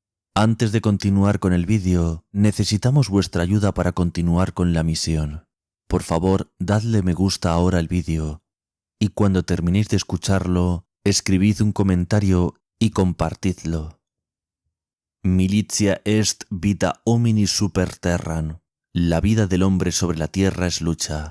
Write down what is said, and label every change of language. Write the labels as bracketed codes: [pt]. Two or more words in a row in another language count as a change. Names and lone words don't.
[es] Antes de continuar con el vídeo, necesitamos vuestra ayuda para continuar con la misión. Por favor, dadle me gusta ahora al vídeo y cuando terminéis de escucharlo, escribid un comentario y compartidlo. [la] Militia est vita homini super terram. [es] La vida del hombre sobre la tierra es lucha.